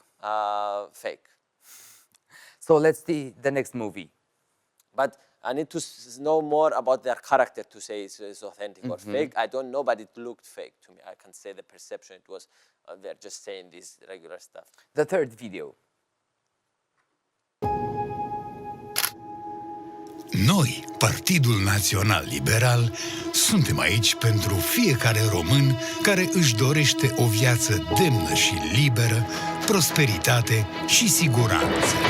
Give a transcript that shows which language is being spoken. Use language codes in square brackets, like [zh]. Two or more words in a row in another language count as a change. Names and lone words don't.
[en] Fake. So let's see the next movie. But I need to know more about their character to say it's authentic or fake. I don't know, but it looked fake to me. I can say the perception it was, they're just saying this regular stuff. The third video. [ro] Noi, Partidul Național Liberal, suntem aici pentru fiecare român care își dorește o viață demnă și liberă, prosperitate și siguranță.